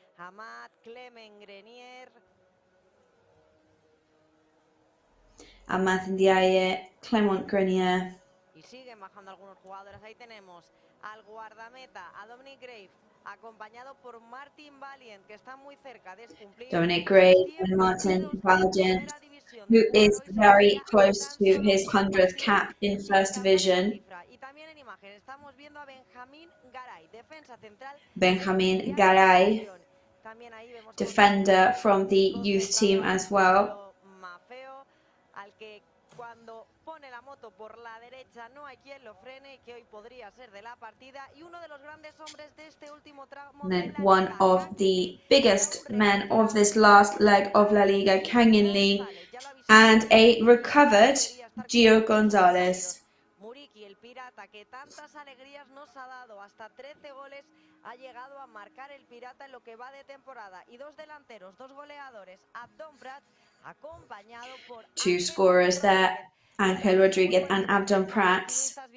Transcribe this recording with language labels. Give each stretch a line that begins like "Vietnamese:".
Spanish: Amat, Clement Grenier,
English: Amat Ndiaye, Clement Grenier.
Spanish: Y siguen bajando algunos jugadores. Ahí tenemos al guardameta, a Dominic Graves, acompañado por Martin Valiant, que está muy cerca de cumplir
English: Dominic Graves and Martin Valiant, who is very close to his 100th cap in First Division.
Spanish: Y también en imagen estamos viendo a Benjamín Garay, defensa central.
English: Benjamin Garay, defender from the youth team as well.
Spanish: Mafeo, al que cuando pone la moto por la derecha no hay quien lo frene, que hoy podría ser de la partida, y uno de los grandes hombres de este último tramo.
English: Then one of the biggest men of this last leg of La Liga, Kang In Lee, and a recovered Gio Gonzalez.
Spanish: Muriqui, el pirata que tantas alegrías nos ha dado, hasta 13 goles ha llegado a marcar el pirata en lo que va de temporada, y dos delanteros, dos goleadores, Abdon Prat, acompañado por
English: two scorers there, Ángel Rodríguez and Abdon Prats.